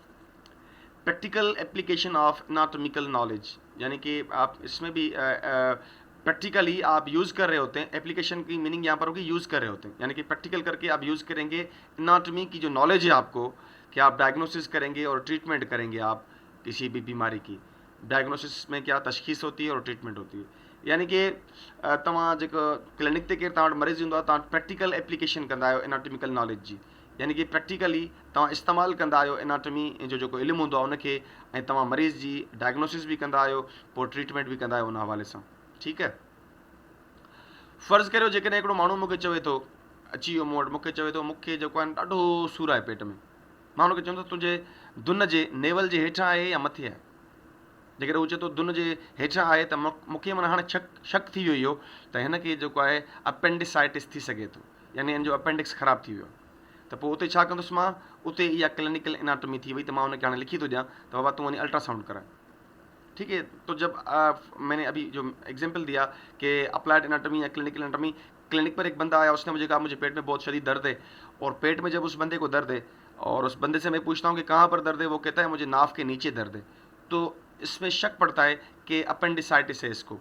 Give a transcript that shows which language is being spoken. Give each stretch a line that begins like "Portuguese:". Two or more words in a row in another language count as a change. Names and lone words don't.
English: Practical application of anatomical knowledge,
Urdu: یعنی کہ آپ اس میں بھی پریکٹیکلی آپ یوز کر رہے ہوتے ہیں. ایپلیکیشن کی میننگ یہاں پر ہوگی یوز کر رہے ہوتے ہیں، یعنی کہ پریکٹیکل کر کے آپ یوز کریں گے اناٹومی کی جو نالج ہے آپ کو، کہ آپ ڈائگنوسس کریں گے اور ٹریٹمنٹ کریں گے آپ کسی بھی بیماری کی. ڈائگنوسس میں کیا تشخیص ہوتی ہے اور ٹریٹمنٹ ہوتی ہے، یعنی کہ
Sindhi: तव्हां जेको क्लिनिक ते केरु तव्हां वटि मरीज़ ईंदो आहे, तव्हां
English: practical application
Sindhi: कंदा आहियो
English: anatomical knowledge
Sindhi: जी, यानी कि प्रैक्टिकली तव्हां इस्तेमालु कंदा आहियो एनाटॉमी जो जेको इल्मु हूंदो आहे उनखे, ऐं तव्हां मरीज़ जी डायग्नोसिस भी कंदा आहियो, पोइ ट्रीटमेंट भी कंदा आहियो उन हवाले सां। ठीकु है। फ़र्ज़ु करियो जेकॾहिं हिकिड़ो माण्हू मूंखे चवे थो, अची वियो मूं वटि, मूंखे चवे थो मूंखे जेको आहे ॾाढो सूरु आहे पेट में। मां हुनखे चवंदो तुंहिंजे दुन जे नेवल जे हेठां आहे या मथे आहे। जेकॾहिं हू चए थो दुन जे हेठां आहे त मूंखे माना हाणे शक थी वियो इहो त हिनखे जेको आहे अपेंडिसाइटिस थी सघे थो, यानी हिन जो अपेंडिक्स ख़राबु थी वियो आहे। त पोइ उते छा कंदुसि मां, उते इहा
English: clinical anatomy
Sindhi: थी वई त मां हुनखे हाणे लिखी थो ॾियां त बाबा तूं वञी अल्ट्रासाउंड कराए।
Urdu: ٹھیک ہے. تو جب میں نے ابھی جو ایگزامپل دیا کہ
English: applied anatomy
Urdu: یا
English: clinical anatomy,
Urdu: کلینک پر ایک بندہ آیا، اس نے مجھے کہا مجھے پیٹ میں بہت شدید درد ہے، اور پیٹ میں جب اس بندے کو درد ہے اور اس بندے سے میں پوچھتا ہوں کہ کہاں پر درد ہے، وہ کہتا ہے مجھے ناف کے نیچے درد ہے. تو اس میں شک پڑتا ہے کہ اپینڈیسائٹس ہے اس کو.